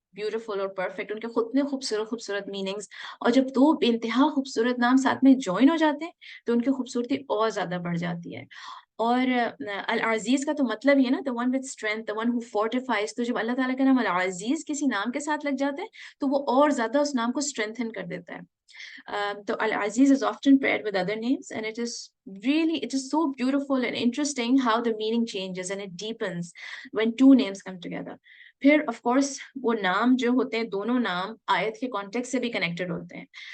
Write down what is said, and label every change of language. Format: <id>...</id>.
<hi>Beautiful और perfect, उनके खुद में खूबसूरत खूबसूरत मीनिंग्स, और जब दो बेइंतहा खूबसूरत नाम साथ में ज्वाइन हो जाते हैं तो उनकी खूबसूरती और ज्यादा बढ़ जाती है। और अल अजीज का तो मतलब ही है ना, the one with strength, the one who फोर्टिफाइज। तो जब अल्लाह ताला का नाम अल अजीज किसी नाम के साथ लग जाता है तो वो और ज्यादा उस नाम को स्ट्रेंथन कर देता है।</hi> <en>So Al-Aziz is often paired with other names, and it is so beautiful and interesting how the meaning changes and it deepens when two names come together.</en> <hi>फिर</hi> <en>of course</en> <hi>वो नाम जो होते हैं, दोनों नाम आयत के कॉन्टेक्स्ट से भी कनेक्टेड होते हैं।</hi>